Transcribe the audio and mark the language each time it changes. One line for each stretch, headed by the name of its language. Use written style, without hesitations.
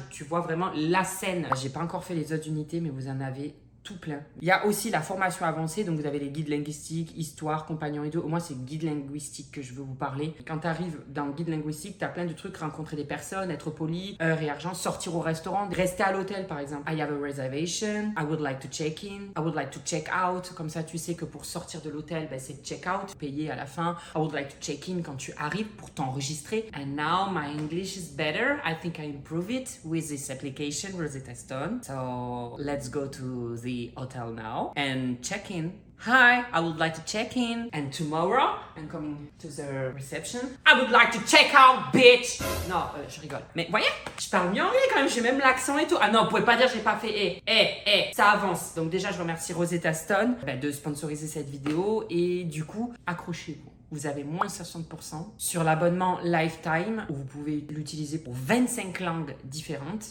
French: Tu vois vraiment la scène. J'ai pas encore fait les autres unités, mais vous en avez tout plein. Il y a aussi la formation avancée, donc vous avez les guides linguistiques, histoire, compagnon et tout. Moi, c'est guide linguistique que je veux vous parler. Quand tu arrives dans le guide linguistique, tu as plein de trucs, rencontrer des personnes, être poli, heure et argent, sortir au restaurant, rester à l'hôtel par exemple.
English: I have a reservation, I would like to check in, I would like to check out.
French: Comme ça, tu sais que pour sortir de l'hôtel, c'est check out, payer à la fin.
English: I would like to check in
French: quand tu arrives pour t'enregistrer.
English: And now my English is better. I think I improve it with this application, Rosetta Stone. So let's go to the hotel now and check in. Hi, I would like to check in. And tomorrow, I'm coming to the reception. I would like to check out, bitch.
French: Non, je rigole. Mais voyez, je parle mieux anglais quand même, j'ai même l'accent et tout. Ah non, vous pouvez pas dire j'ai pas fait ça avance. Donc déjà, je remercie Rosetta Stone de sponsoriser cette vidéo et du coup, accrochez-vous. Vous avez moins 60% sur l'abonnement Lifetime où vous pouvez l'utiliser pour 25 langues différentes.